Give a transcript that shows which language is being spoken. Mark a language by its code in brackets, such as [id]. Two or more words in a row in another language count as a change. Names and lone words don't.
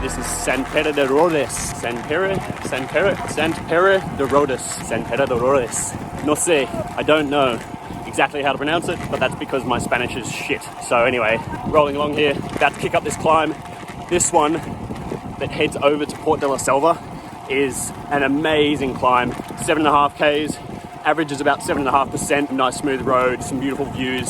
[en] This is Sant Pere de Rhodes. Sant Pere de Rhodes. [es] No sé, [en] I don't know exactly how to pronounce it, but that's because my Spanish is shit. So anyway, rolling along here, about to kick up this climb. This one that heads over to Port de la Selva is an amazing climb. 7.5 Ks, average is about 7.5%, nice smooth road, some beautiful views.